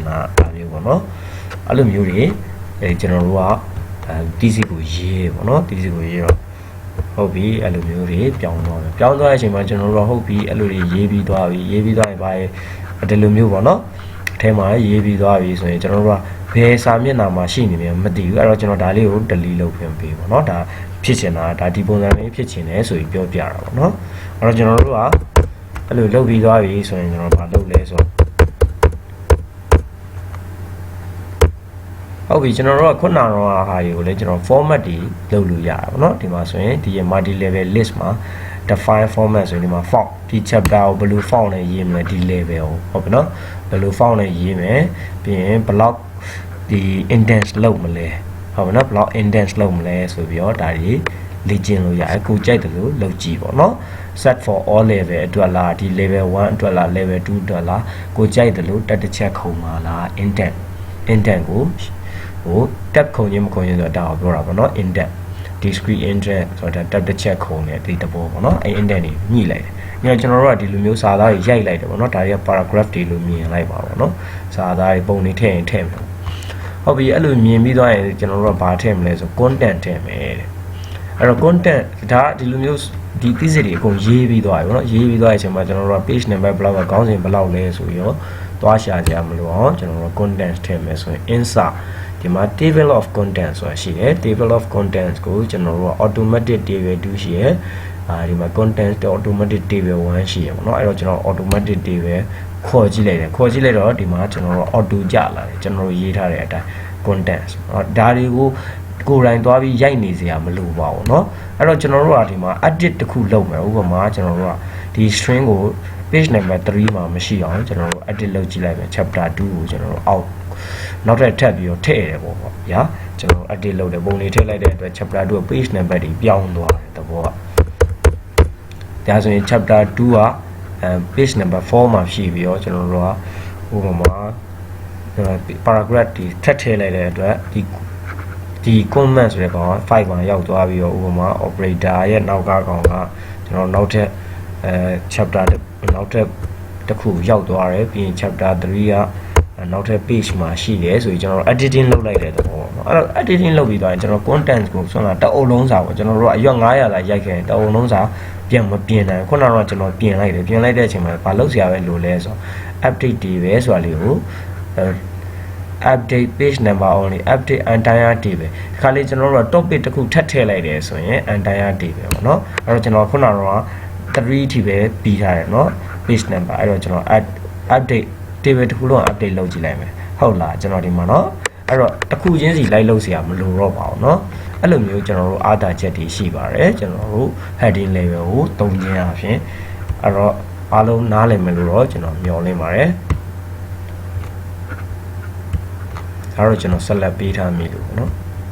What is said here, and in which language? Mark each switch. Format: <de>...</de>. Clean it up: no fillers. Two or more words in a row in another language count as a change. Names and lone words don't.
<my>တာဒါမျိုးပေါ့เนาะအဲ့လိုမျိုးတွေကျွန်တော်တို့ကthesis ကိုရေးပေါ့เนาะ thesis ကိုရေးတော့ဟုတ်ပြီအဲ့လိုမျိုးတွေပြောင်းသွားတဲ့အချိန်မှာကျွန်တော်တို့ဟုတ်ပြီအဲ့လိုတွေရေးပြီးသွားရင်ဘာဒီလိုမျိုးပေါ့เนาะအထဲမှာရေးပြီးသွားပြီဆိုရင်ကျွန်တော်တို့ကဘယ်စာမျက်နှာမှာရှိနေလဲမသိဘူးအဲ့တော့ကျွန်တော်ဒါလေးကို delete လုပ်ပြင်ပေးပေါ့เนาะဒါဖြစ်ချင်တာဒါဒီပုံစံလေးဖြစ်ချင်တယ်ဆိုပြီးပြောပြတာပေါ့เนาะအဲ့တော့ကျွန်တော်တို့ကအဲ့လိုလုပ်ပြီးသွားပြီဆိုရင်ကျွန်တော်ဘာလုပ်လဲဆိုတော့ ဟုတ်ပြီကျွန်တော်တို့ကခုနကတော့ဟာတွေကိုလည်းကျွန်တော် format တွေလုပ်လို့ရတာပေါ့နော်ဒီမှာဆိုရင်ဒီ</my> <en>multi level list</en> <my>မှာ</my> <en>define format</en> <my>ဆိုရင်ဒီမှာ font ဒီ chapter ကိုဘယ်လို font နဲ့ရေးမလဲဒီ level ကိုဟုတ်ပြီနော်ဘယ်လို font နဲ့ရေးမယ်ပြီးရင် block ဒီ indent လုပ်မလဲဟုတ်ပြီနော်</my> <en>block indent</en> <my>လုပ်မလဲဆိုပြီးတော့ဒါတွေလေ့ကျင့်လို့ရတယ်ကိုကြိုက်တယ်လို့လုပ်ကြည့်ပေါ့နော်</my> <en>set for all level</en> <my>အတွက်လားဒီ level 1အတွက်လား level 2အတွက်လားကိုကြိုက်တယ်လို့တက်တစ်ချက်ခုံပါလား indent ကို tab ခုံချင်းမခုံချင်းဆိုတာဒါကိုပြောတာပေါ့နော်</my> <en>indent discrete indent</en> <my>ဆိုတာ tab တစ်ချက်ခုံတယ်ဒီသဘောပေါ့နော်အဲ indent တွေညှိလိုက်တယ်ညကျွန်တော်တို့ကဒီလိုမျိုးစာသားတွေရိုက်လိုက်တယ်ပေါ့နော်ဒါတွေက paragraph တွေလို့မြင်လိုက်ပါပေါ့နော်စာသားတွေပုံတွေထည့်ရင်ထည့်မယ်ဟုတ်ပြီအဲ့လိုမြင်ပြီးသွားရင်ကျွန်တော်တို့ကဘာထည့် မလဲဆို content ထည့်မယ်တဲ့အဲ့တော့ content ဒါဒီလိုမျိုးဒီ thesis တွေအကုန်ရေးပြီးသွားပြီပေါ့နော်ရေးပြီးသွားတဲ့အချိန်မှာကျွန်တော်တို့က</my> <en>page number</en> <my>ဘယ်လောက်ကခေါင်းစဉ်ဘယ်လောက်လဲဆိုပြီးတော့သွားရှာကြမလို့အောင်ကျွန်တော်တို့ content ထ ည့်မယ်ဆိုရင် insertဒီမှာ</my> <en>table of contents</en> <my>ဆိုတာရှိတယ်</my> <en>table of contents</en> <my>ကိုကျွန်တော်တို့က</my> <en>automatic table 2</en> <my>ရှိရယ်ဒီမှာ contents</my> <en>automatic table 1</en> <my>ရှိရယ်ပေါ့နော်အဲ့တော့ကျွန်တော်</my> <en>automatic table</en> <my>ခေါ်ကြည့်လိုက်တော့ဒီမှာကျွန်တော်တို့ auto ကြလာတယ်ကျွန်တော်တို့ရေးထားတဲ့အတိုင်း contents ဒါတွေကိုကိုယ်တိုင်သွားပြီးရိုက်နေစရာမလို ပါဘူးเนาะအဲ့တော့ကျွန်တော်တို့ကဒီမှာ edit တစ်ခုလုပ်မယ်ဥပမာကျွန်တော်တို့ကဒီ string ကို</my> <en>page number 3</en> <my>မှာမရှိအောင်ကျွန်တော်တို့ edit လုပ်ကြည့်လိုက်မယ် chapter 2ကိုကျွန်တော်တို့ out နောက်ထပ်ပြီးတော့ထည့်ရတယ်ပေါ့ဗျာကျွန်တော် edit လုပ်တယ်ပုံလေးထည့်လိုက်တဲ့အတွက်</my> <en>chapter 2 page number</en> <my>တွေပြောင်းသွားတယ်တဘောကဒါဆိုရင် chapter 2က</my> <en>page number 4</en> <my>မှာရှိပြီးတော့ကျွန်တော်တို့ကဥပမာ paragraph တွေထပ်ထည့်လိုက်တဲ့အတွက်ဒီ comment ဆိုတဲ့ကောင်က5မှာရောက်သွားပြီးတော့ဥပမာ operator ရဲ့နောက်ကကောင်ကကျွန် တော်နောက်ထပ်chapter နောက်ထပ်တစ်ခုရောက်သွားတယ်ပြီးရင် chapter 3ကနောက်ထပ် page မှာရှိတယ်ဆိုရင်ကျွန်တော် editing လုပ်လိုက်တဲ့သဘောပေါ့နော်အဲ့တော့ editing လုပ်ပြီးသွားရင်ကျွန်တော် content ကိုဆွမ်းလာတအုပ်လုံးစာပေါ့ကျွန်တော်တို့ကအရွက်900လာရိုက်ခဲ့တအုပ်လုံးစာပြန်မပြင်နိုင်ခုနကတော့ကျွန်တော်ပြင်လိုက်တဲ့အချိန်မှာဘာလုပ်စရာပဲလိုလဲဆိုတော့ update တွေပဲဆိုတာလေးကို</my> <en>update page number only update entire table</en> <my>ဒီခါလေးကျွန်တော်တို့က topic တစ်ခုထပ်ထည့်လိုက်တယ်ဆိုရင်</my> <en>entire table</en> <my>ပေါ့နော်အဲ့တော့ကျွန်တော်ခု နကတော့3ထိပဲပြီးထားတယ်เนาะ</my> <en>page number</en> <my>အဲ့တော့ကျွန်တော်</my> <en>update table</en> <my>တစ်ခုလုံး update လုပ်ကြည့်လိုက်မယ်ဟုတ်လားကျွန်တော်ဒီမှာเนาะအဲ့တော့တစ်ခုချင်းစီလိုက်လုပ်เสียမလိုတော့ပါဘူးเนาะအဲ့လိုမျိုးကျွန်တော်တို့အားသာချက်တွေရှိပါတယ်ကျွန်တော်တို့</my> <en>heading level</en> <my>ကိုသုံးခြင်းအပြင်အဲ့တော့အားလုံးနားလည်မယ်လို့တော့ကျွန်တော်မျှော်လင့်ပါတယ်အဲ့တော့ကျွန်တော်ဆက်လက်ပေးထားမိလို့ပေါ့เนาะ</my>